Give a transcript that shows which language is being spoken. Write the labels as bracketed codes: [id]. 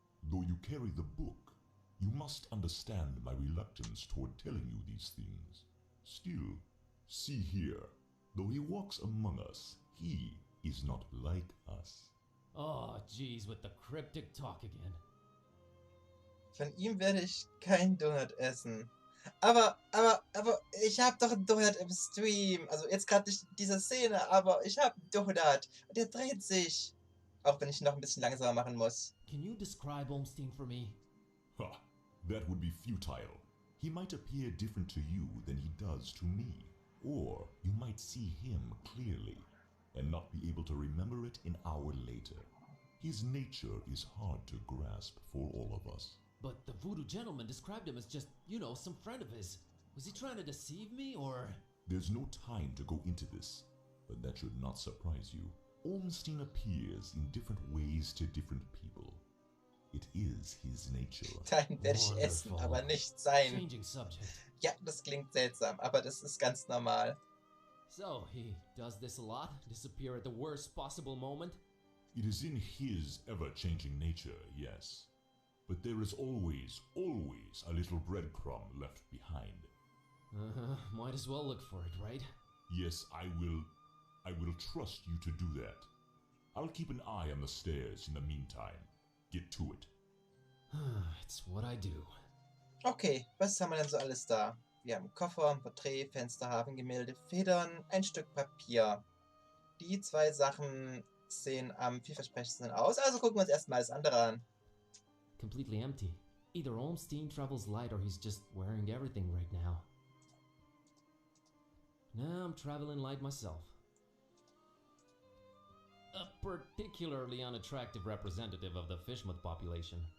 [en] Though you carry the book, you must understand my reluctance toward telling you these things. Still, see here, though he walks among us, he is not like us. Oh, jeez, with the cryptic talk again. [de] Von ihm werde ich kein Donut essen. Aber, ich hab doch einen Donut im Stream. Also jetzt gerade nicht diese Szene, aber ich hab einen Donut. Und der dreht sich. Auch wenn ich noch ein bisschen langsamer machen muss. [en] Can you describe Olmstein for me? Ha, that would be futile. He might appear different to you than he does to me. Or you might see him clearly, and not be able to remember it an hour later. His nature is hard to grasp for all of us. But the voodoo gentleman described him as just, you know, some friend of his. Was he trying to deceive me, or...? There's no time to go into this, but that should not surprise you. Olmstein appears in different ways to different people. It is his nature. [de] Dein werde ich essen, aber nicht sein. [en] Changing subject. [de] Ja, das klingt seltsam, aber das ist ganz normal. [en] So, he does this a lot? Disappear at the worst possible moment? It is in his ever-changing nature, yes. But there is always a little breadcrumb left behind. Might as well look for it, right? Yes, I will trust you to do that. I'll keep an eye on the stairs in the meantime. Get to it. It's what I do. [de] Okay, was haben wir denn so alles da? Wir haben Koffer, ein Porträt, Fenster, Hafengemälde, Federn, ein Stück Papier. Die zwei Sachen sehen am vielversprechendsten aus, also gucken wir uns erstmal das andere an. [en] Completely empty. Either Olmstein travels light or he's just wearing everything right now. Nah, I'm traveling light myself. A particularly unattractive representative of the Fishmouth population.